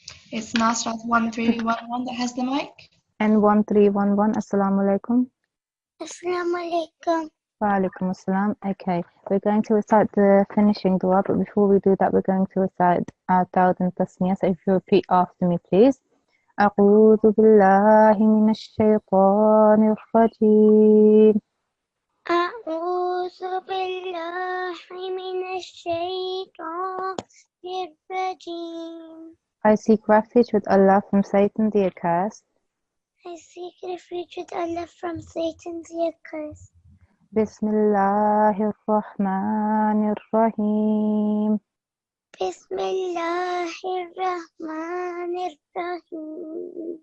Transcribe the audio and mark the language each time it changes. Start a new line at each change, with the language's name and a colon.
English: It's Nasirat 1311 that has the mic.
Arabic: And 1311, Assalamu alaikum. Assalamu alaikum. Wa alaikum assalam.
English: Okay, we're going to recite the finishing dua, but before we do that, we're going to recite our thousand tasmiyah. So if you repeat after me, please.
Arabic: أعوذ بالله من الشيطان الرجيم. أعوذ بالله من الشيطان الرجيم.
English: I seek refuge with Allah from Satan the accursed. I seek refuge with Allah from Satan the accursed.
Arabic: Bismillahir Rahmanir Rahim. Bismillahir Rahmanir Rahim.